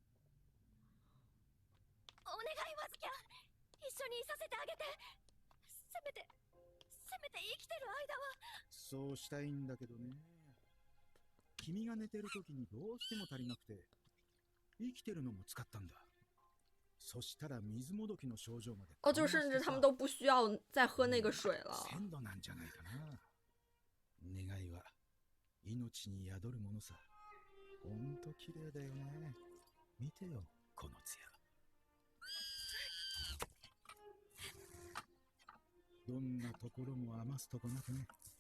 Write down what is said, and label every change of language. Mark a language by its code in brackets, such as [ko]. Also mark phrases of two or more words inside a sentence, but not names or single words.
[ja] お願いマズキャン、一緒にいさせてあげて。せめて生きてる間は。そうしたいんだけどね。君が寝てる時にどうしても足りなくて、生きてるのも使ったんだ。そしたら水もどきの症状まで。 [zh] 哦，就甚至他们都不需要再喝那个水了。 [ja] 鮮度なんじゃないかな。願いは命に宿るものさ。ほんと綺麗だよね。見てよ、この艶。どんなところも余すとこなくね。